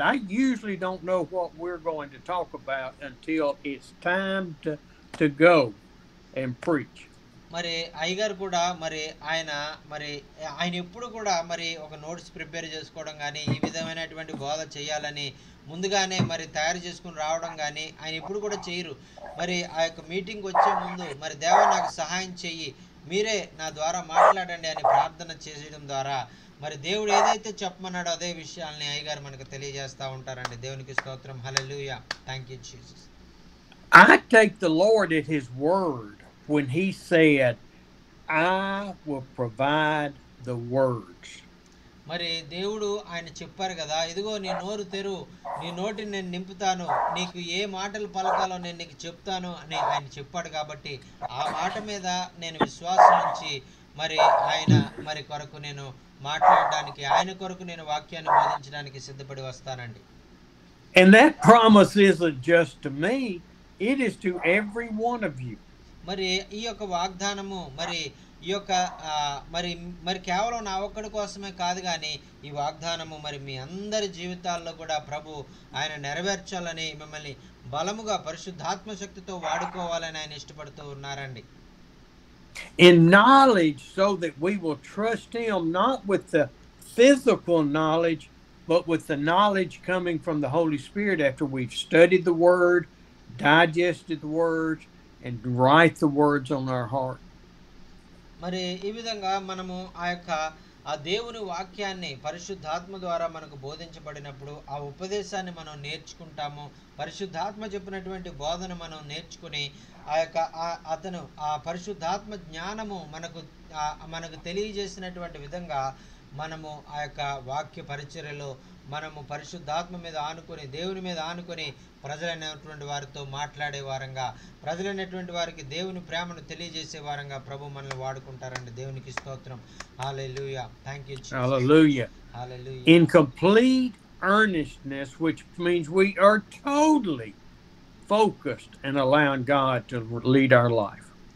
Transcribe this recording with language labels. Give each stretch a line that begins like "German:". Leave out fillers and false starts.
English: I usually don't know what we're going to talk about until it's time to go and preach.
Telugu: మరి అయ్యగారు కూడా మరి ఆయన ఎప్పుడు కూడా మరి ఒక నోట్స్ ప్రిపేర్ చేసుకోవడం కానీ ఈ విధమైనటువంటి బోధ చేయాలని ముందుగానే మరి తయారు చేసుకుని రావడం కానీ ఆయన ఎప్పుడు కూడా చేయరు. మరి ఆ యొక్క మీటింగ్ వచ్చే ముందు మరి దేవా నాకు సహాయం చెయ్యి, మీరే నా ద్వారా మాట్లాడండి అని ప్రార్థన చేయడం ద్వారా మరి దేవుడు ఏదైతే చెప్పమన్నాడో అదే విషయాల్ని అయ్యగారు మనకు తెలియజేస్తూ ఉంటారండి. దేవునికి స్తోత్రం. హల్లెలూయా.
English: Thank you Jesus. I take the Lord at his word when he said, I will provide the words.
Telugu: మరి దేవుడు ఆయన చెప్పారు కదా, ఇదిగో నీ నోరు తెరు, నీ నోటిని నేను నింపుతాను, నీకు ఏ మాటలు పలకాలో నేను నీకు చెప్తాను అని ఆయన చెప్పాడు. కాబట్టి ఆ మాట మీద నేను విశ్వాసం ఉంచి మరి ఆయన మరి కొరకు నేను మాట్లాడడానికి, ఆయన కొరకు నేను వాక్యాన్ని బోధించడానికి సిద్ధపడి వస్తానండి.
English: And that promise isn't just to me, it is to every one of you.
Telugu: మరి ఈ యొక్క వాగ్దానము మరి ఈ యొక్క మరి మరి కేవలం నా ఒక్కడి కోసమే కాదు, కానీ ఈ వాగ్దానము మరి మీ అందరి జీవితాల్లో కూడా ప్రభు ఆయన నెరవేర్చాలని, మిమ్మల్ని బలముగా పరిశుద్ధాత్మ శక్తితో వాడుకోవాలని ఆయన ఇష్టపడుతూ ఉన్నారండి.
English: In knowledge, so that we will trust him not with the physical knowledge, but with the knowledge coming from the Holy Spirit after we've studied the word, digested the words, and write the words on our heart.
Telugu: మరి ఈ విధంగా మనము ఆ దేవుని వాక్యాన్ని పరిశుద్ధాత్మ ద్వారా మనకు బోధించబడినప్పుడు ఆ ఉపదేశాన్ని మనం నేర్చుకుంటాము. పరిశుద్ధాత్మ చెప్పినటువంటి బోధన మనం నేర్చుకుని అతను ఆ పరిశుద్ధాత్మ జ్ఞానము మనకు తెలియజేసినటువంటి విధంగా మనము ఆ యొక్క వాక్య పరిచర్యలో మనము పరిశుద్ధాత్మ మీద ఆనుకొని, దేవుని మీద ఆనుకొని ప్రజలైనటువంటి వారితో మాట్లాడే వారంగా, ప్రజలైనటువంటి వారికి దేవుని ప్రేమను తెలియజేసే వారంగా ప్రభు మనల్ని వాడుకుంటారండి. దేవునికి స్తోత్రం. హల్లెలూయా.
English: Thank you Jesus. Hallelujah. Hallelujah. In complete earnestness, which means we are totally focused and allowing God to lead our life.